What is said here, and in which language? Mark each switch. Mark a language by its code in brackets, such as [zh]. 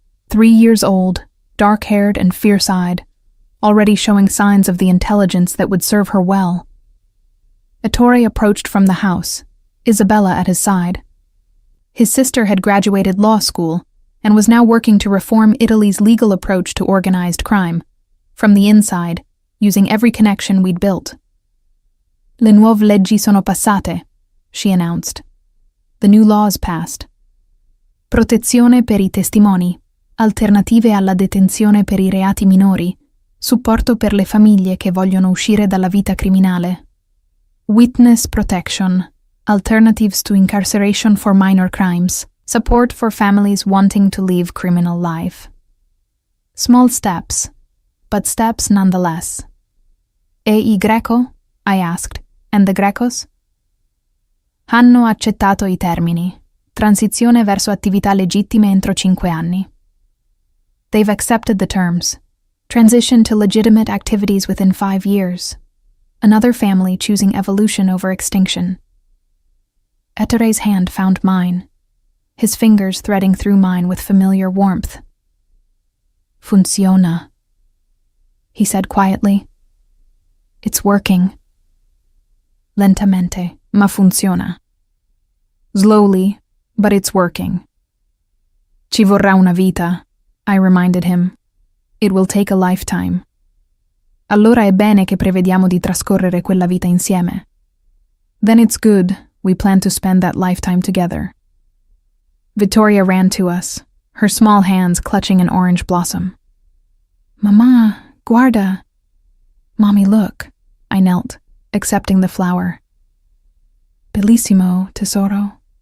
[en] 3 years old, dark-haired and fierce-eyed, already showing signs of the intelligence that would serve her well. Ettore approached from the house, Isabella at his side. His sister had graduated law school and was now working to reform Italy's legal approach to organized crime, from the inside, using every connection we'd built. [it] Le nuove leggi sono passate, [en] she announced. The new laws passed. [it] Protezione per i testimoni, alternative alla detenzione per i reati minori, supporto per le famiglie che vogliono uscire dalla vita criminale. [en] Witness protection, alternatives to incarceration for minor crimes, support for families wanting to leave criminal life. Small steps, but steps nonetheless. [it] E i Greco? [en] I asked. And the Grecos? [it] Hanno accettato I termini. Transizione verso attività legittime entro 5 anni. [en] They've accepted the terms. Transition to legitimate activities within 5 years. Another family choosing evolution over extinction. Ettore's hand found mine, his fingers threading through mine with familiar warmth. [it] Funziona, [en] he said quietly. It's working. [it] Lentamente, ma funziona. [en] Slowly, but it's working. [it] Ci vorrà una vita, [en] I reminded him. It will take a lifetime. [it] Allora è bene che prevediamo di trascorrere quella vita insieme. [en] Then it's good we plan to spend that lifetime together. Vittoria ran to us, her small hands clutching an orange blossom. [it] Mamma, guarda. [en] Mommy, look. I knelt, accepting the flower. [it] Bellissimo, tesoro.